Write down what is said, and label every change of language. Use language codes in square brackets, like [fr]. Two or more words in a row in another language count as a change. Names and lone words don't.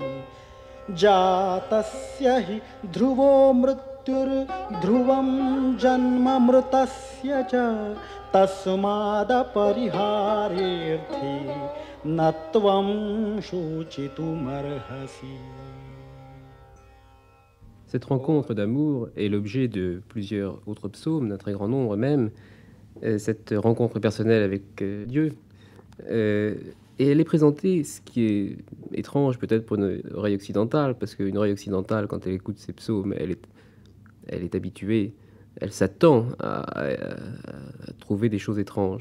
[sa] जातस्य हि ध्रुवो मृत्युर्ध्रुवं जन्म मृतस्य च तस्मादपरिहारेऽर्थे न त्वं शोचितुमर्हसि. [fr] Cette rencontre d'amour est l'objet de plusieurs autres psaumes, d'un très grand nombre même. Cette rencontre personnelle avec Dieu. Et elle est présentée, ce qui est étrange peut-être pour une oreille occidentale, parce qu'une oreille occidentale, quand elle écoute ces psaumes, elle est habituée, elle s'attend à trouver des choses étranges.